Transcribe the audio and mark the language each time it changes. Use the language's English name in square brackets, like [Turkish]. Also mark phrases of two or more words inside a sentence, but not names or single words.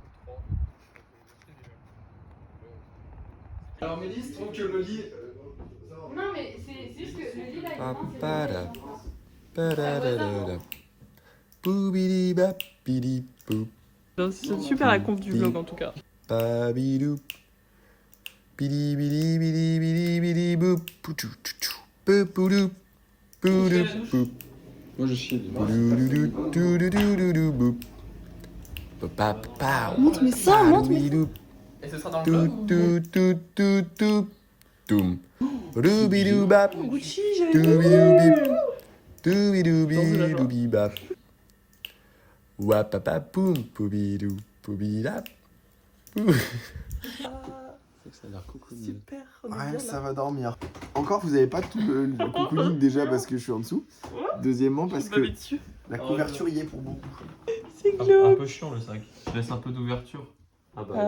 [French] Alors Mélisse trouve que le lit... Non, mais c'est juste que le lit là, C'est super la conf du vlog en tout cas. Babidou. Bidi bidi bidi bidi bidi boop. Poutou toutou. Poupoudou. Poudou boop. Moi je chie. Poudoudou toudoudou boop. Papa. Monte, mais ça, monte, mais Bidou. Et ce sera dans le Tout vlog. tout tout tout tout. Toum. Roubidou bap. Gucci, j'avais Doubidou bip. Doubidou bidou bibap. Wapapa poum. Poubidou. Poubidap. Ça a l'air cocooning. super. On est Ouais, bien, ça là. va dormir. Encore, vous avez pas tout le cocooning déjà parce que je suis en dessous. Deuxièmement, parce Je me mets que dessus. la couverture y est pour beaucoup. C'est Un glauque. peu chiant le sac. Je laisse un peu d'ouverture. Ah bah,